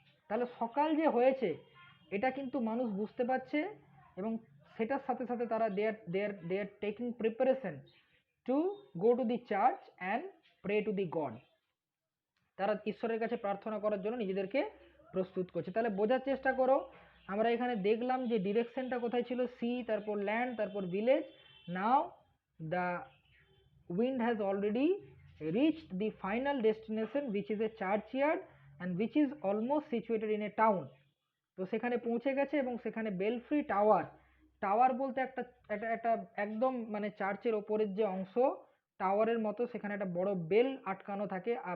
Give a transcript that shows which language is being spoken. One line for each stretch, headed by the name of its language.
Bangla: তাহলে সকাল যে হয়েছে এটা কিন্তু মানুষ বুঝতে পারছে, এবং সেটার সাথে সাথে তারা
English: They are taking preparation to go to the church and pray to the God.
Bangla: তারা ঈশ্বরের কাছে প্রার্থনা করার জন্য নিজেদেরকে প্রস্তুত করছে। তাহলে বোঝার চেষ্টা করো, আমরা এখানে দেখলাম যে ডিরেকশনটা কোথায় ছিল, সি, তারপর ল্যান্ড, তারপর village.
English: Now the wind has already reached the final destination, which is a churchyard and which is almost situated in a town।
Bangla: তো সেখানে পৌঁছে গেছে, এবং সেখানে বেলফ্রি টাওয়ার, টাওয়ার বলতে একটা একটা একটা একদম মানে চার্চের ওপরের যে অংশ টাওয়ারের মতো, সেখানে একটা বড় বেল আটকানো থাকে।